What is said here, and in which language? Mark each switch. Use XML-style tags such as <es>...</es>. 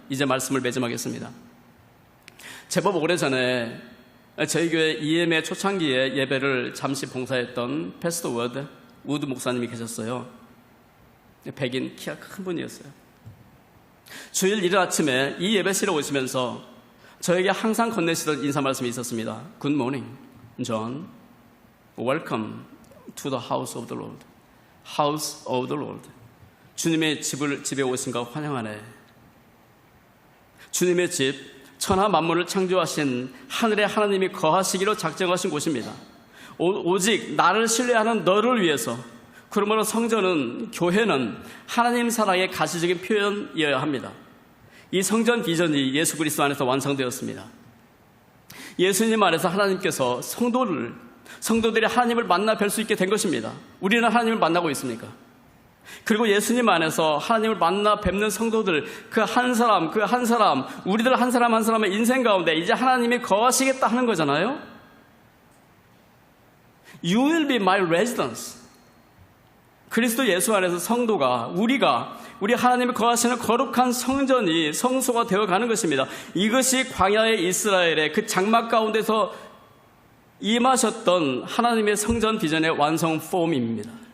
<ko>이제 말씀을 매점하겠습니다. 제법 오래전에 저희 교회 EM의 초창기에 예배를 잠시 봉사했던 패스터 우드 목사님이 계셨어요. 백인 키가 큰 분이었어요. 주일 이른 아침에 이 예배실에 오시면서 저에게 항상 건네시던 인사 말씀이 있었습니다.</ko> <en>Good morning, John. Welcome to the house of the Lord. House of the Lord.</en> <ko>주님의 집에 오신 것 환영하네. 주님의 집, 천하 만물을 창조하신 하늘의 하나님이 거하시기로 작정하신 곳입니다. 오직 나를 신뢰하는 너를 위해서. 그러므로 성전은, 교회는 하나님 사랑의 가시적인 표현이어야 합니다. 이 성전 비전이 예수 그리스도 안에서 완성되었습니다. 예수님 안에서 하나님께서 성도들이 하나님을 만나 뵐 수 있게 된 것입니다. 우리는 하나님을 만나고 있습니까? 그리고 예수님 안에서 하나님을 만나 뵙는 성도들, 그 한 사람, 우리들 한 사람 한 사람의 인생 가운데 이제 하나님이 거하시겠다 하는 거잖아요.</ko> <en>You will be my residence.</en> <ko>그리스도 예수 안에서 성도가, 우리 하나님이 거하시는 거룩한 성전이 성소가 되어가는 것입니다. 이것이 광야의 이스라엘의 그 장막 가운데서 임하셨던 하나님의 성전 비전의 완성 폼입니다.</ko>